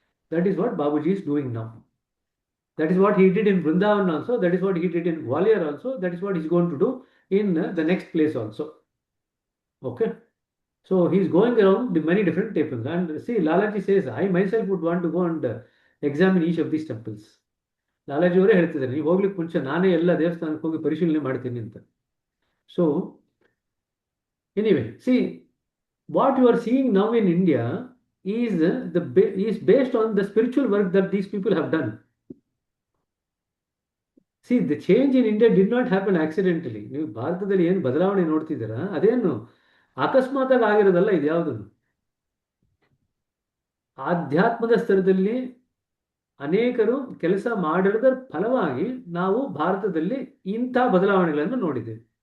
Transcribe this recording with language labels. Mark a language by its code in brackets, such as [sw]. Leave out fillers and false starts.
[en] That is what Babuji is doing now. That is what he did in Vrindavan also. That is what he did in Gwalior also. That is what he is going to do in the next place also. Okay. So he is going around the many different temples. And see, Lalaji says, I myself would want to go and examine each of these temples. [kn] Lalaji ಅವರೇ ಹೇಳ್ತಿದ್ದಾರೆ, ನೀವು ಹೋಗ್ಲಿಕ್ಕೆ ಮುಂಚೆ ನಾನೇ ಎಲ್ಲ ದೇವಸ್ಥಾನಕ್ಕೆ ಹೋಗಿ ಪರಿಶೀಲನೆ ಮಾಡ್ತೀನಿ ಅಂತ. [en] So anyway, see, what you are seeing now in India is based on the spiritual work that these people have done. See, the change in India did not happen accidentally. [kn] ನೀವು ಭಾರತದಲ್ಲಿ ಏನು ಬದಲಾವಣೆ ನೋಡ್ತಿದ್ದೀರಾ ಅದೇನು ಅಕಸ್ಮಾತಾಗಿ ಆಗಿರೋದಲ್ಲ. ಇದು ಯಾವುದು ಆಧ್ಯಾತ್ಮದ ಸ್ತರದಲ್ಲಿ ಅನೇಕರು ಕೆಲಸ ಮಾಡಿರೋದರ ಫಲವಾಗಿ ನಾವು ಭಾರತದಲ್ಲಿ ಇಂಥ ಬದಲಾವಣೆಗಳನ್ನು ನೋಡಿದ್ದೇವೆ.